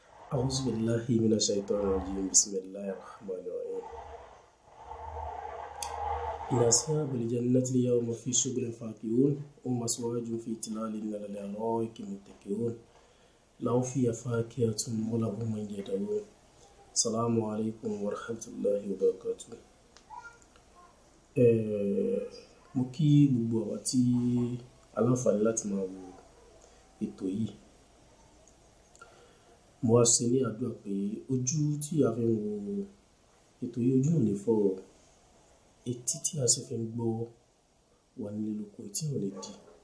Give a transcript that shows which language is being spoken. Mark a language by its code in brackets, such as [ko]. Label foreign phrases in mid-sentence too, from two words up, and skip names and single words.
[ar] أعوذ بالله من الشيطان الرجيم بسم الله الرحمن الرحيم إن أصحاب الجنة اليوم في شغل فاكهون هم أزواج في تلال على الأرائك متكئون لهم فيها فاكهة ولهم من يدعون السلام عليكم ورحمة الله وبركاته. [yo] Mo kí gbogbo àwa tí aláǹfààní láti máa wo ètò yìí. Mo wá ṣe ní àdúrà pé ojú tí a fi ń wo ètò yìí ojú ò ní fọ́ o. Etí tí a sì fi ń gbọ́ wà nílé lóko tí ò lè di.